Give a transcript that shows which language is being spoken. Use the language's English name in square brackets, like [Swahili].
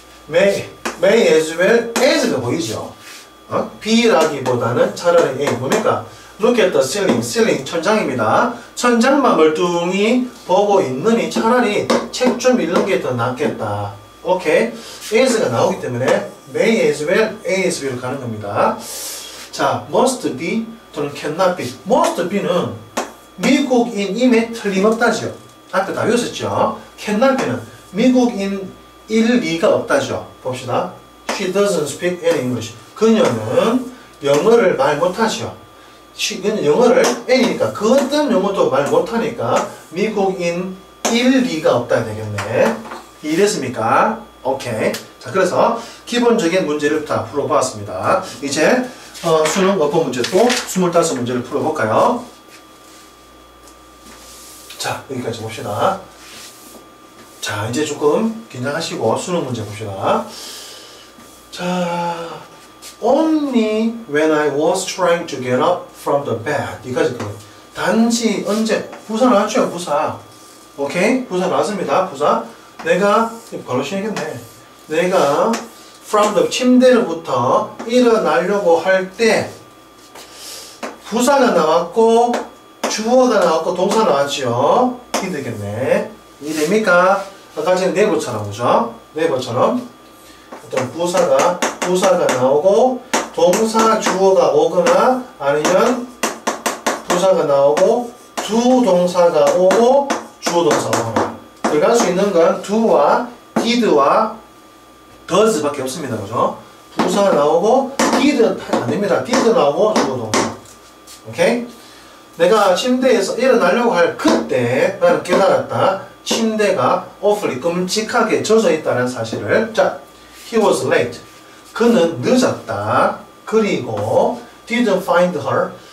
[English] may as well as가 보이죠? [Korean] B라기보다는 차라리 A. 뭡니까? [English] Look at the ceiling. [Korean] ceiling 천장입니다. 천장만 멀뚱히 보고 있느니 차라리 책 좀 읽는 게 더 낫겠다. 오케이. as가 나오기 때문에 [English] may as well, A as well [Korean] 가는 겁니다. 자, [English] must be 또는 cannot be. [Korean] must be는 미국인임에 틀림없다죠. 앞에 다 외웠었죠. [English] cannot be [Korean] 는 미국인일 리가 없다죠. 봅시다. [English] She doesn't speak any English. [Korean] 그녀는 영어를 말 못하죠. 그녀는 영어를 N이니까 그 어떤 영어도 말 못하니까 미국인일 리가 없다 되겠네. 이해됐습니까? 오케이. 자, 그래서 기본적인 문제를 다 풀어보았습니다. 이제 수능 어법 문제 또 25문제를 풀어볼까요? 자, 여기까지 봅시다. 자, 이제 조금 긴장하시고 수능 문제 봅시다. 자, [English] only when I was trying to get up from the bed. [Korean] 이까지 그 단지 언제 부사 나왔죠? 부사. 오케이? 부사 나왔습니다. 부사. 내가 바로 시작했네. 내가 [English] from the [Korean] 침대로부터 일어나려고 할 때 부사가 나왔고 주어가 나왔고 동사 나왔죠. 이 되겠네. 이해됩니까? 아까 전에 네버처럼 그죠? 네버처럼 어떤 부사가 나오고 동사 주어가 오거나 아니면 부사가 나오고 두 동사가 오고 주어 동사가 오거나 들어갈 수 있는 건 do와 did와 does 밖에 없습니다. 그죠? 부사가 나오고 did 아닙니다. did 나오고 주어 동사. 오케이? 내가 침대에서 일어나려고 할 그때 나는 깨달았다. 침대가 awfully 끔찍하게 젖어 있다는 사실을. 자, [English] he was late. [Korean] 그는 늦었다. 그리고 [English] didn't find her.